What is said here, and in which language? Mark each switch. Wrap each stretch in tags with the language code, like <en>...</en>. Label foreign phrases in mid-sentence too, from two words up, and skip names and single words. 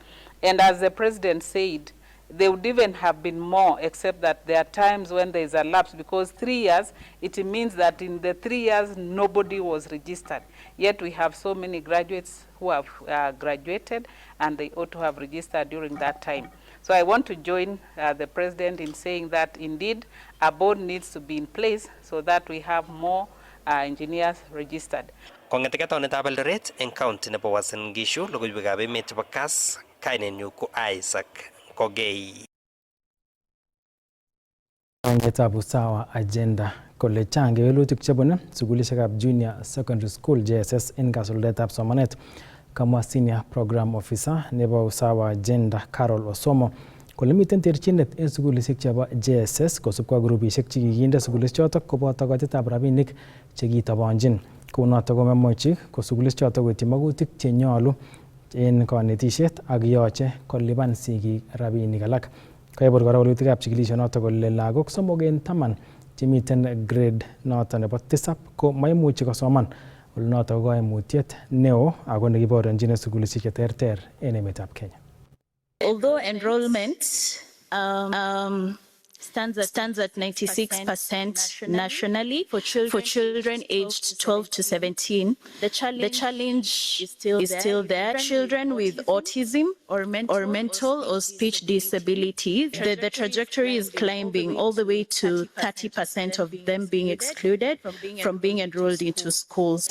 <en>And as the president said, there would even have been more, except that there are times when there is a lapse, because 3 years, it means that in the 3 years, nobody was registered. Yet we have so many graduates who have graduated, and they ought to have registered during that time. So I want to join the president in saying that indeed a board needs to be in place so that we have more engineers registered.</en> <kln>Kongeteke taunetab Eldoret eng county nebo Uasin Gishu, logoiwekab emet chebo Kass, kainenyu ko Isaac Kogei. Pangetab usawa agenda kole chang kewelutik chebune sukulishekab</kln> <en>junior secondary school</en> <kln>JSS en kasuldaetab somanet. Kamwa</kln> <en>senior program officer</en> <kln>nebo usawa agenda Carol Osomo kole miten terchinet en sukulishek chebo JSS kosubkei ak grupishek chekikinde sukulish chotok koboto koitetab rabinik chekitobonjin. Kounotok komemwochi ko sukulish chotok koityi magutik chenyolu en konetisiet ak yoche kolipan sigik rabinik alak. Kaibor kora walutikab chikilishonotok kole lagok 3 en 10 chemiten grade noton nebo 7 ko maimuchi kosoman. Notok ko koimutiet neo ako nekiborionjin sukulishek cheterter en emetab Kenya.</kln> <en>Although enrollment stands at 96% nationally for children aged 12 to 17, the challenge is still there. Children with autism or mental or speech disabilities, the trajectory is climbing all the way to 30% of them being excluded from being enrolled into schools.</en>